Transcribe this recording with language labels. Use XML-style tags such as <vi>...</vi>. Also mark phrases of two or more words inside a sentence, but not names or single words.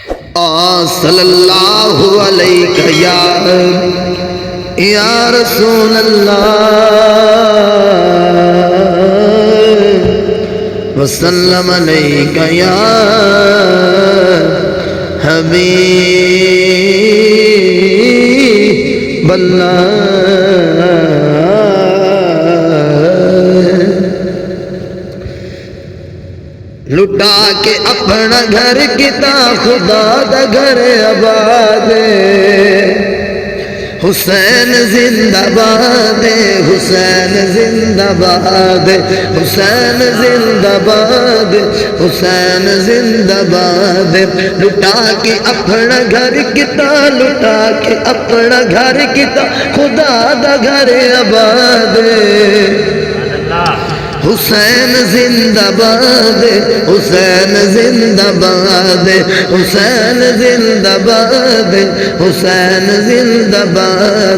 <ar>صلی اللہ علیہ یا رسول اللہ وسلم علیہ یا حبیب اللہ۔</ar> <pa>لٹا کے اپنا گھر کتا خدا دا گھر آباد، حسین زندہ باد، حسین زندہ باد، حسین زندہ باد، حسین زندہ باد۔ لٹا کے اپنا گھر کتا، لٹا کے اپنا گھر کتا خدا دا گھر آباد، حسین زندہ باد، حسین زندہ باد، حسین زندہ باد، حسین زندہ باد۔</pa>